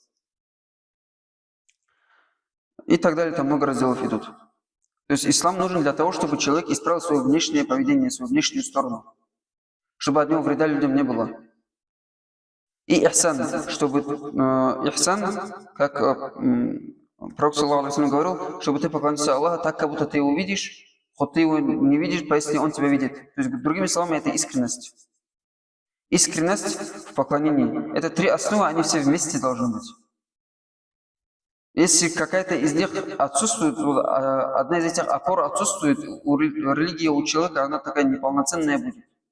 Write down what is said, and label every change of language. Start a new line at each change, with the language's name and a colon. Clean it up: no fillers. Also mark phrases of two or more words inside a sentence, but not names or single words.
Russian: И так далее, там много разделов идут. То есть ислам нужен для того, чтобы человек исправил свое внешнее поведение, свою внешнюю сторону, чтобы от него вреда людям не было. И ихсан, чтобы ихсан, как пророк
Arabic: صلى الله عليه وسلم
Russian: говорил, чтобы ты поклонился Аллаху так, как будто ты его видишь, хоть ты его не видишь, поясни, он тебя видит. То есть, другими словами, это искренность. Искренность в поклонении. Это 3 основы, они все вместе должны быть. Если какая-то из них отсутствует, одна из этих опор отсутствует, религия у человека, она такая неполноценная будет.